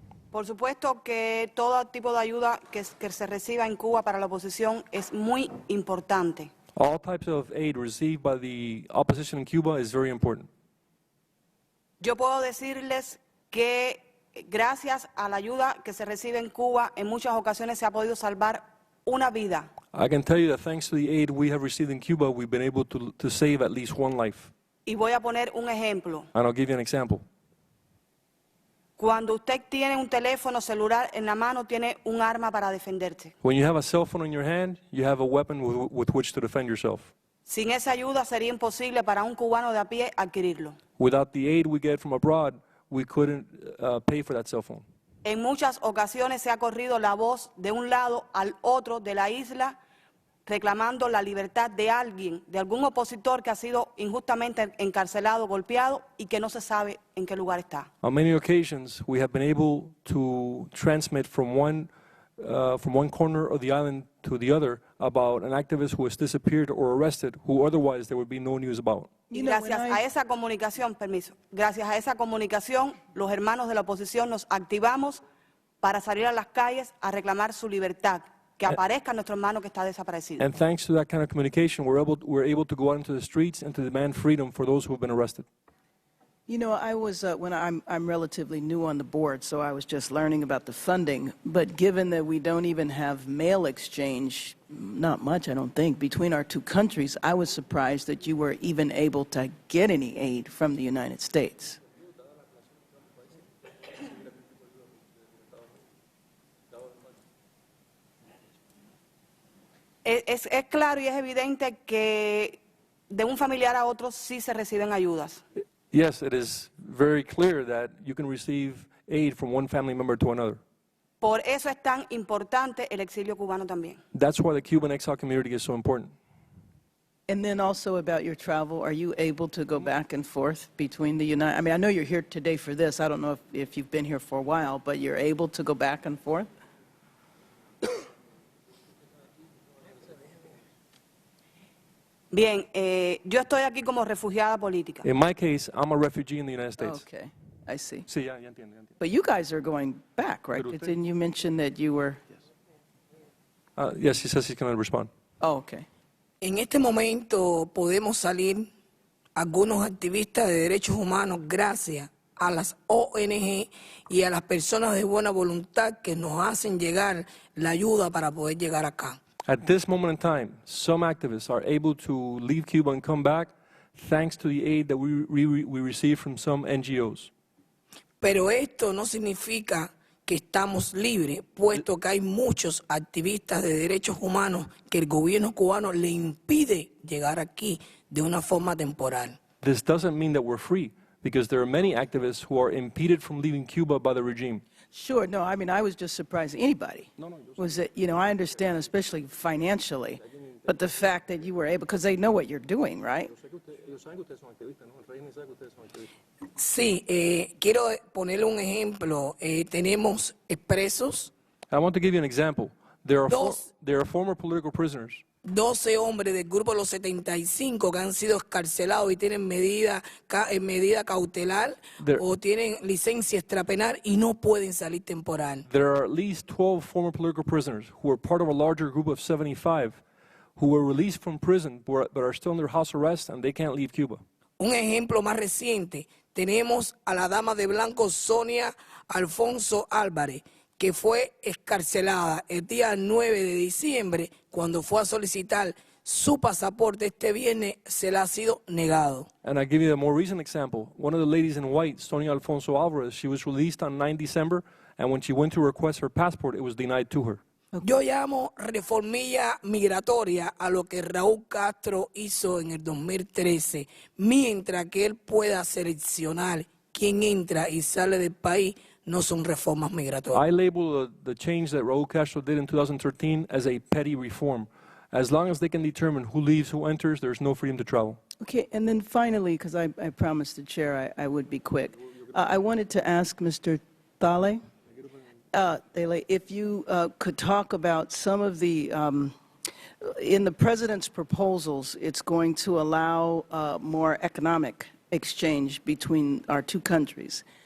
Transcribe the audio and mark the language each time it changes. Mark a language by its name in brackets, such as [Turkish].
[Spanish] Por supuesto que todo tipo de ayuda que se reciba en Cuba para la oposición es muy importante. [English] All types of aid received by the opposition in Cuba is very important. [Spanish] Yo puedo decirles que gracias a la ayuda que se recibe en Cuba, en muchas ocasiones se ha podido salvar una vida. [English] I can tell you that thanks to the aid we have received in Cuba, we've been able to save at least one life. [Spanish] Y voy a poner un ejemplo. [English] And I'll give you an example. [Spanish] Cuando usted tiene un teléfono celular en la mano, tiene un arma para defenderse. [English] When you have a cell phone in your hand, you have a weapon with which to defend yourself. [Spanish] Sin esa ayuda sería imposible para un cubano de a pie adquirirlo. [English] Without the aid we get from abroad, we couldn't pay for that cell phone. [Spanish] En muchas ocasiones se ha corrido la voz de un lado al otro de la isla reclamando la libertad de alguien, de algún opositor que ha sido injustamente encarcelado, golpeado y que no se sabe en qué lugar está. [English] On many occasions, we have been able to transmit from one corner of the island to the other about an activist who has disappeared or arrested, who otherwise there would be no news about. [Spanish] Y gracias a esa comunicación, gracias a esa comunicación, los hermanos de la oposición nos activamos para salir a las calles a reclamar su libertad, que aparezca nuestro hermano que está desaparecido. [English] And thanks to that kind of communication, we're able to go out into the streets and to demand freedom for those who have been arrested. You know, I was I'm relatively new on the board, so I was just learning about the funding. But given that we don't even have mail exchange, not much, I don't think, between our two countries, I was surprised that you were even able to get any aid from the United States. [Spanish] Es claro y es evidente que de un familiar a otro sí se reciben ayudas. [English] Yes, it is very clear that you can receive aid from one family member to another. [Spanish] Por eso es tan importante el exilio cubano también. [English] That's why the Cuban exile community is so important. And then also about your travel, are you able to go back and forth between the United, I mean, I know you're here today for this. I don't know if you've been here for a while, but you're able to go back and forth? [Spanish] Bien, yo estoy aquí como refugiada política. [English] In my case, I'm a refugee in the United States. Okay, I see. [Spanish] Sí, ya entiendo. [English] But you guys are going back, right? Didn't you mention that you were? Yes, he says he's going to respond. Oh, okay. [Spanish] En este momento podemos salir algunos activistas de derechos humanos gracias a las ONG y a las personas de buena voluntad que nos hacen llegar la ayuda para poder llegar acá. [English] At this moment in time, some activists are able to leave Cuba and come back thanks to the aid that we receive from some NGOs. [Spanish] Pero esto no significa que estamos libres, puesto que hay muchos activistas de derechos humanos que el gobierno cubano le impide llegar aquí de una forma temporal. [English] This doesn't mean that we're free, because there are many activists who are impeded from leaving Cuba by the regime. Sure, no, I mean, I was just surprised. Anybody was that, you know, I understand, especially financially, but the fact that you were able, because they know what you're doing, right? [Spanish] Sí, quiero ponerle un ejemplo. Tenemos expresos. [English] I want to give you an example. There are former political prisoners. [Spanish] 12 hombres del grupo de los 75 que han sido escarcelados y tienen medida cautelar o tienen licencia extrapenal y no pueden salir temporal. [English] There are at least 12 former political prisoners who are part of a larger group of 75 who were released from prison but are still under house arrest and they can't leave Cuba. [Spanish] Un ejemplo más reciente, tenemos a la dama de blanco Sonia Alfonso Álvarez, que fue escarcelada el día 9 de diciembre cuando fue a solicitar su pasaporte. Este viernes se le ha sido negado. [English] And I give you a more recent example. One of the ladies in white, Sonia Alfonso Alvarez, she was released on 9 December, and when she went to request her passport, it was denied to her. [Spanish] Yo llamo reformilla migratoria a lo que Raúl Castro hizo en el 2013, mientras que él pueda seleccionar quién entra y sale del país. No son reformas migratorias. [English] I label the change that Raúl Castro did in 2013 as a petty reform. As long as they can determine who leaves, who enters, there's no freedom to travel. Okay, and then finally, because I promised the chair I would be quick, I wanted to ask Mr. Thale, if you could talk about some of the, in the president's proposals, it's going to allow more economic exchange between our two countries.